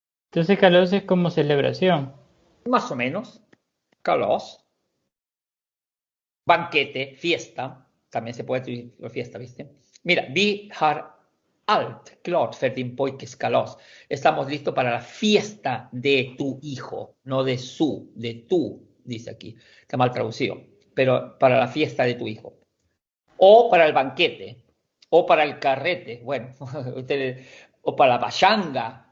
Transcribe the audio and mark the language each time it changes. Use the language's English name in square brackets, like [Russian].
[Spanish] Entonces, Kalos es como celebración. más o menos, kalas, banquete, fiesta, también se puede decir fiesta, ¿viste? [Swedish] Mira, vi har allt klart för din pojkes kalas. [Spanish] Estamos listos para la fiesta de tu hijo, no de su, de tu, dice aquí. Está mal traducido, pero para la fiesta de tu hijo. O para el banquete, o para el carrete, bueno, ustedes, o para la pachanga.